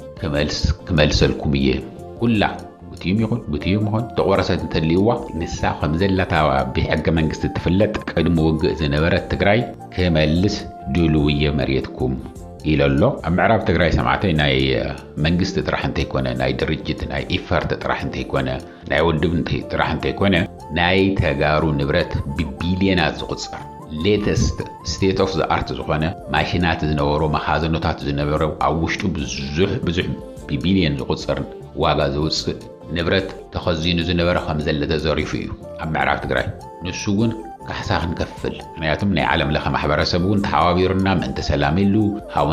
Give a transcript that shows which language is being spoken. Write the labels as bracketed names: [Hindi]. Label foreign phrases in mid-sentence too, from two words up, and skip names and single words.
[Tigrinya] ክመልሰልኩም እየ ኩላ ብትዮም ይኹን ተቆረሰት እንተልይዋ ንሳ ከምዘላታ ብሕገ መንግስቲ ትፍለጥ ቅድሚ ውግእ ዝነበረት ትግራይ ክመልስ ድልው እየ መሬትኩም ኢለሎ ኣብ ምዕራብ ትግራይ ሰማዕተይ ናይ መንግስቲ ጥራሕ እንተይኮነ ናይ ድርጅት ናይ ኢፈርት ጥራሕ እንተይኮነ ናይ ውድብ ጥራሕ እንተይኮነ ናይ ተጋሩ ንብረት ብቢልዮናት ዝቁፀር [English] latest state of the art [Tigrinya] ዝኾነ ማሽናት ዝነበሮ መኻዘኖታት ዝነበሩ ኣብ ውሽጡ ብዙሕ ብቢልዮን ዝቁፀር ዋጋ ዝውፅእ ንብረት ተኸዚኑ ዝነበረ ከም ዘለ ተዘሪፉ እዩ ኣብ ምዕራብ ትግራይ ንሱ እውን ካሕሳ ክንከፍል ምክንያቱም ናይ ዓለም ለኸ ማሕበረሰብ እውን ተሓዋቢሩና ምእንቲ ሰላም ኢሉ ሃውና